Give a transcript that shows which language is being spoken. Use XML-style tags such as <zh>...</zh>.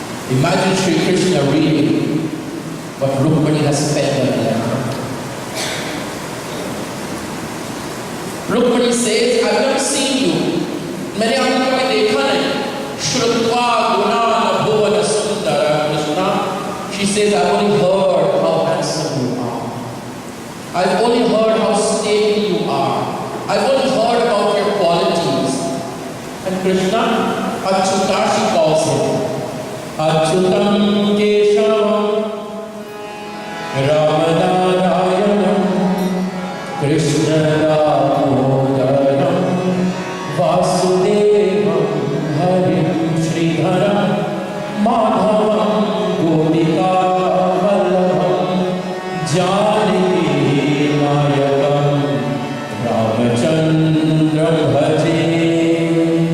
<en>Imagine Sri Krishna reading what Rukmini has spent on them. Rukmini says, I've never seen you.</en> <hi>मैंने आपको कभी देखा नहीं.</hi> <sa>श्रुत्वा गुणान भुवन सुंदरा</sa> <hi>Krishna.</hi> <en>She says, I've only heard how handsome you are. I've only heard how stately you are. I've only heard about your qualities. And Krishna, Achyuta, she calls him.</en> <sa>Achyutam Keshavam Ramanarayanam Krishna Damodaram Vasudevam Harim Sridharam Madhavam Gopika Vallabham Janaki Nayakam Ramachandram Bhaje.</sa>